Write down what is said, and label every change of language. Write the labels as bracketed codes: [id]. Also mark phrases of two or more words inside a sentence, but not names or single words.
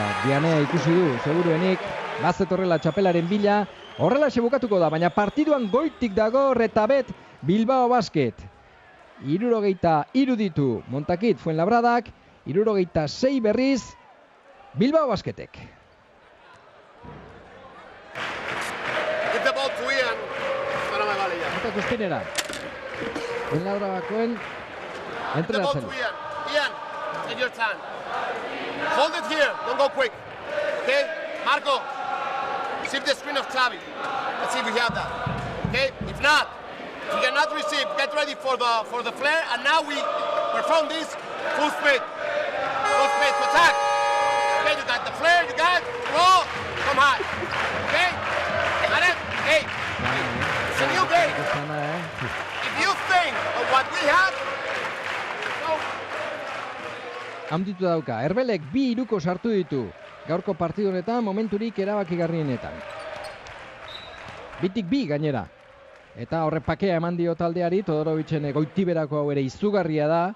[eu] Dianea ikusi du, seguruenik, bazetorrela txapelaren bila. Horrela bukatuko da, baina partiduan goitik dago Retabet Bilbao Basket. 63 ditu Montakit Fuenlabradak, 66 berriz Bilbao Basketek. [en] Give the ball to Ian. [es] Ahora me vale ya. [eu] Eta Fuenlabrabakoen [en] Give the ball to [eu] entrenatzen. [en] Ian. Ian. Take your time. Hold it here. Don't go quick. Okay? Marco, receive the screen of Xavi. Let's see if we have that. Okay? If not, if you cannot receive, get ready for the flare. And now we perform this full speed. Full speed to attack. Okay, you got the flare, you got roll, come high. Okay? Got it? Hey, it's a new game. If you think of what we have, [eu] Handitu dauka, Herbelek 2-3 sartu ditu. Gaurko partidu honetan momenturik erabakigarrienetan. 2-2 gainera. Eta horre pakea eman dio taldeari, Todorovicen goitiberako hau ere izugarria da.